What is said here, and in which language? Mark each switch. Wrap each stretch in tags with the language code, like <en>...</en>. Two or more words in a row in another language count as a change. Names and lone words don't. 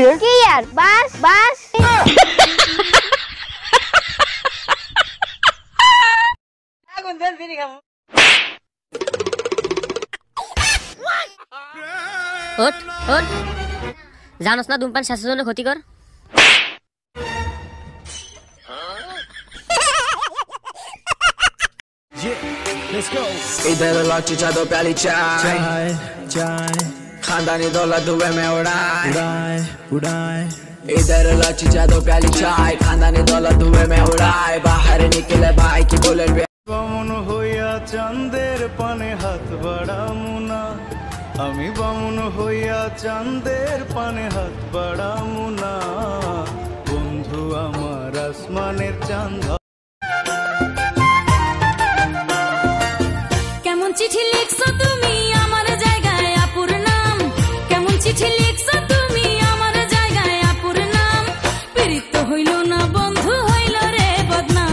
<bn>কি আর বাস বাস। ওঠ ওঠ, জানোস না ধূমপান স্বাস্থ্যের জন্য ক্ষতিকর?</bn> <hi>इधर लौटी चादों प्याली चाय खानदानी दौलत दुबई में उड़ाए इधर लौटी चादों प्याली चाय खानदानी दौलत दुबई में उड़ाए बाहर निकले भाई की बुलेट पे</hi> <bn>বামুন হইয়া চাঁদের পানে হাত বাড়ামু না, আমি বামুন হইয়া চাঁদের পানে হাত বাড়ামু না, বন্ধু আমার আসমানের চাঁদ। কেমন চিঠি লিখছো তুমি আমার জায়গায় আপুর নাম, কেমন চিঠি লিখছো তুমি আমার জায়গায় আপুর নাম, পীড়িত হইল না বন্ধু হইল রে বদনাম।</bn>